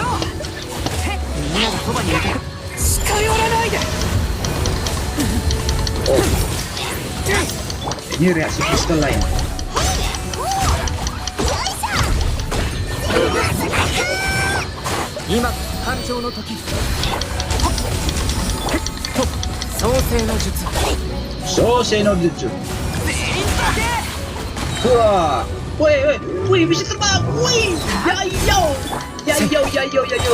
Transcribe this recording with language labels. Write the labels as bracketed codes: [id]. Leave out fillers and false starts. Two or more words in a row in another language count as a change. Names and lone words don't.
[ja] みんながそばにいるから近寄らないで。 [id] Oh, ini reaksi pistol lain. [ja] Ima誕生の時。創世の術。創世の術。 [id] Wah, woi, bisa terbang, woi, ya.